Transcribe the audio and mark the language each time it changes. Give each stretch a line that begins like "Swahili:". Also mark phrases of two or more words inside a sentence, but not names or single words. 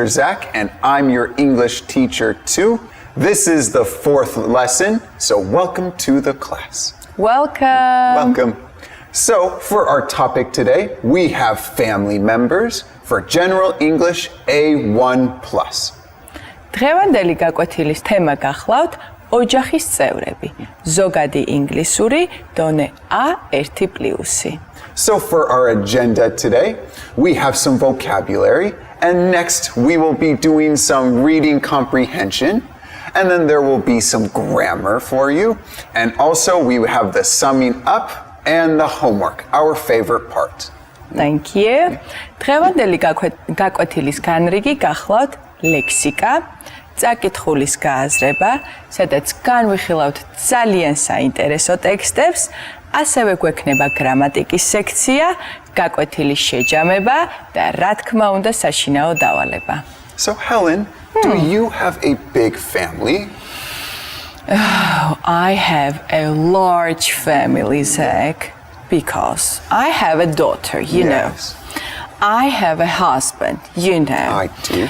English: Zach and I'm your English teacher too. This is the 4th lesson, so welcome to the class. Welcome. So for our topic today, we have family members for General English A1+.
Georgian: დღევანდელი გაკვეთილის თემა გახლავთ ოჯახის წევრები. ზოგადი ინგლისური დონე A1+.
English: So for our agenda today, we have some vocabulary, and next we will be doing some reading comprehension, and then there will be some grammar for you, and also we have the summing up and the homework, our favorite part. Thank you.
Georgian: დღევანდელი გაკვეთილის განრიგი გახლავთ ლექსიკა, წაკითხulis გააზრება, სადაც განვიხილავთ ძალიან საინტერესო ტექსტებს, ასევე გვექნება გრამატიკის სექცია, გაკვეთილის შეჯამება და რა თქმა უნდა საშინაო დავალება.
English: So Helen, do you have a big family? I have a large family, Zach, because I have a daughter, you know. I have a husband, you know. I do.